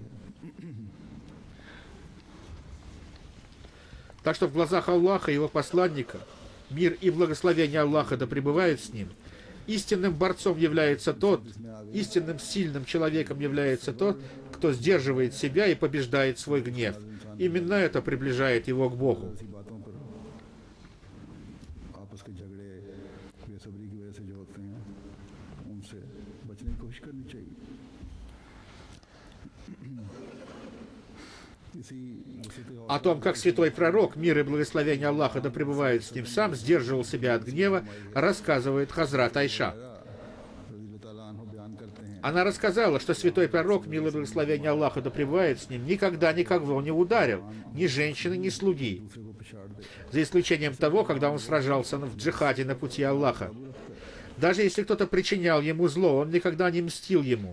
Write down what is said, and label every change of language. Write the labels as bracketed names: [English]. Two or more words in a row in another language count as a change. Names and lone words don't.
[Russian] Так что в глазах Аллаха и его посланника, мир и благословение Аллаха да пребывают с ним, истинным борцом является тот, истинным сильным человеком является тот, кто сдерживает себя и побеждает свой гнев. Именно это приближает его к Богу. [Urdu] ایسی باتوں پر آپس کے جھگڑے بے صبری کی وجہ سے جو ہوتے ہیں ان سے بچنے کی کوشش کرنی چاہیے. اسی وصیت [Russian] О том, как святой пророк, мир и благословение Аллаха да пребывают с ним сам, сдерживал себя от гнева, рассказывает Хазрат Айша. [Arabic] رضي الله تعالى عنه [Urdu] بیان کرتے ہیں [Russian] Она рассказала, что святой пророк, мир и благословение Аллаха да пребывает с ним, никогда никого не ударил, ни женщины, ни слуги, за исключением того, когда он сражался в джихаде на пути Аллаха. Даже если кто-то причинял ему зло, он никогда не мстил ему.